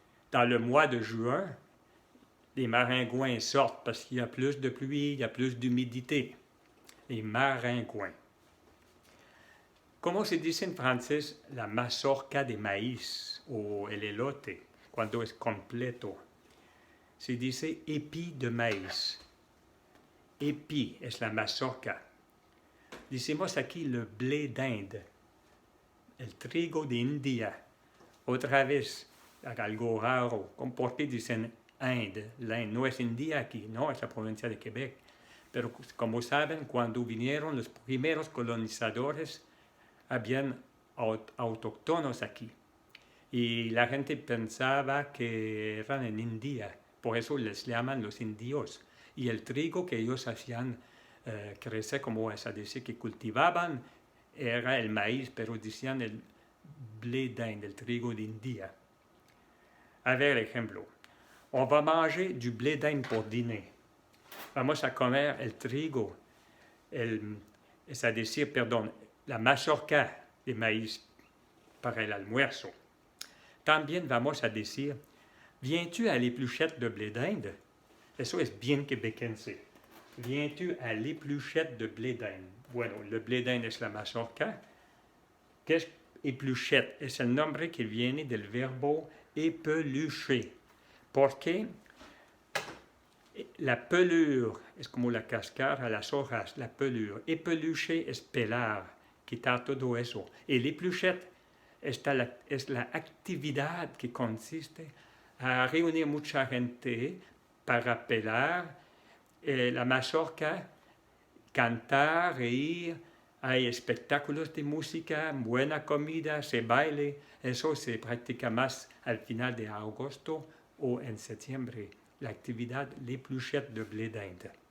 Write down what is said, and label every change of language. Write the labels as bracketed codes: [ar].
[fr] Dans le mois de juin, les maringouins sortent parce qu'il y a plus de pluie, il y a plus d'humidité. Les maringouins. [es] ¿Cómo se dice en francés la mazorca de maíz o el elote cuando es completo? Se dice épi de maíz. Épi es la mazorca. Decimos aquí le blé d'Inde, el trigo de India. Otra vez, algo raro, ¿por qué dicen Inde? L'Inde no es India aquí, no, es la provincia de Quebec. Pero como saben, cuando vinieron los primeros colonizadores, habían autóctonos aquí. y la gente pensaba que eran en India, por eso les llaman los indios. Y el trigo que ellos hacían crecer, como es decir, que cultivaban, era el maíz, pero decían el blé d'Inde, el trigo de India. A ver, ejemplo, [fr] on va manger du blé d'Inde pour dîner. [es] Vamos a comer el trigo, es decir, perdón, la mazorca de maíz para el almuerzo. También vamos a decir, [fr] viens-tu à l'épluchette de blé d'Inde? [es] Eso es bien quebequense. [fr] Viens-tu à l'épluchette de blé d'Inde? [es] Bueno, le blé d'Inde es la mazorca. ¿Qué es épluchette? Es el nombre que viene del verbo épelucher. Porque la pelure es como la cáscara, las hojas, la pelure. Épelucher es pelar, quitar todo eso. Y l'épluchette es la actividad que consiste a reunir mucha gente para pelar la mazorca, cantar, reír, hay espectáculos de música, buena comida, se baile, eso se practica más al final de agosto o en septiembre, la actividad l'épluchette de blé d'Inde.